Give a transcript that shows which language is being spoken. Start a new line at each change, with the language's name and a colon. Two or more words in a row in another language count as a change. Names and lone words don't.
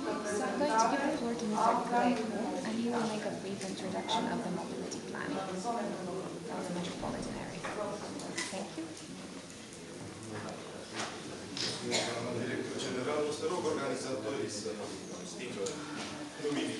English: So I'm going to give the floor to Mr. Cluj, and he will make a brief introduction of the mobility plan of the metropolitan area. Thank you.
Romanian: Direttor general, o să rog organizatorii să stingă luminile.